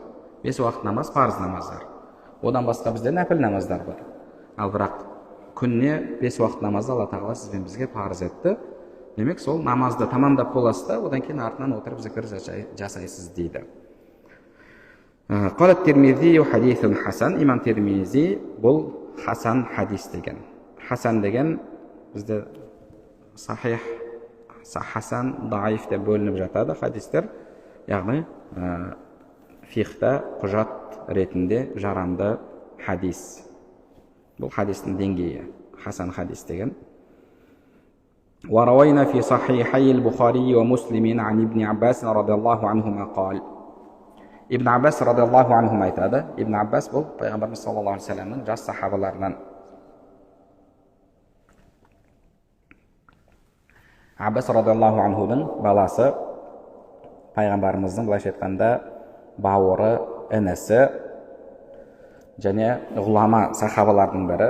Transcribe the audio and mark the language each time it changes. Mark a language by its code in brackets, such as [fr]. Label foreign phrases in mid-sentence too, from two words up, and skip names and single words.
[kk] 5 уақыт намаз парыз намаздар. Одан басқа бізде нәпіл намаздар бар. Ал бірақ күніне 5 уақыт намазды Алла тағала сізбен бізге парыз етті. Демек сол намазды тамамдап боласыз да, одан кейін артынан отырып зікір жасайсыз дейді. [ar] قال الترمذي حديث حسن, [kk] имам Тирмизи бұл хасан хадис деген. Хасан деген бізде сахих, хасан, даиф деп бөлініп жатады хадистер. Яғни фихта құжат ретінде жарамды хадис. Бұл хадистің деңгейі, хасан хадис деген. [ar] وروينا في صحيحي البخاري ومسلم عن ابن عباس رضي الله عنهما قال. [kk] Ибн Аббас [ar] رضي الله عنهم [kk] айтады. Ибн Аббас бұл пайғамбарымыз [ar] صلى الله عليه وسلم [kk] жас сахабаларынан. Аббас [ar] رضي الله عنه [kk] баласы, пайғамбарымыздың былайша айтқанда бауыры, інісі және ғұлама сахабалардың бірі.